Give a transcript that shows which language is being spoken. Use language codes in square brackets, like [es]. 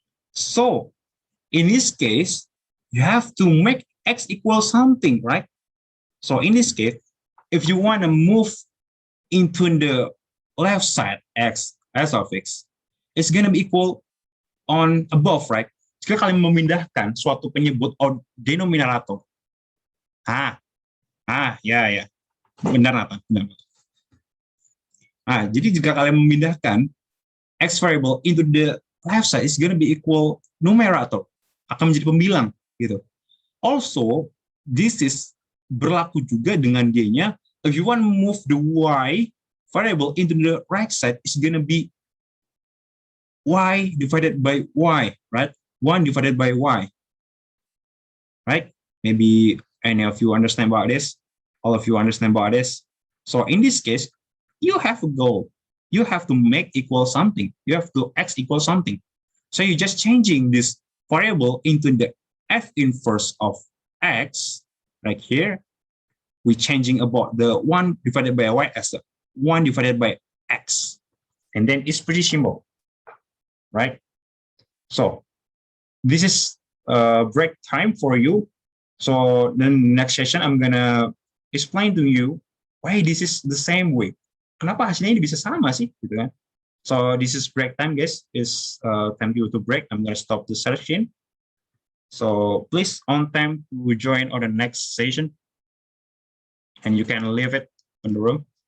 [en] So in this case, you have to make x equal something, right? So in this case, if you want to move into the left side x as of x is going to be equal on above, right? [id] Jika kalian memindahkan suatu penyebut denominator. Ya. Benar, Nathan. Benar. Jadi jika kalian memindahkan x variable into the left side is going to be equal numerator, akan menjadi pembilang gitu. Also, this is berlaku juga dengan dia-nya. [en] If you want to move the y variable into the right side, it's going to be y divided by y, right? 1 divided by y, right? Maybe any of you understand about this? All of you understand about this? So in this case, you have a goal. You have to make equal something. You have to x equal something. So you're just changing this variable into the f inverse of x, right here. We're changing about the 1 divided by y as the 1 divided by x. And then it's pretty simple, right? So this is break time for you. So then next session, I'm gonna explain to you why this is the same way. [id] Kenapa hasilnya ini bisa sama sih, gitu kan? [en] So this is break time, guys. It's time to break. I'm gonna stop the session. So please on time to join on the next session, and you can leave it in the room.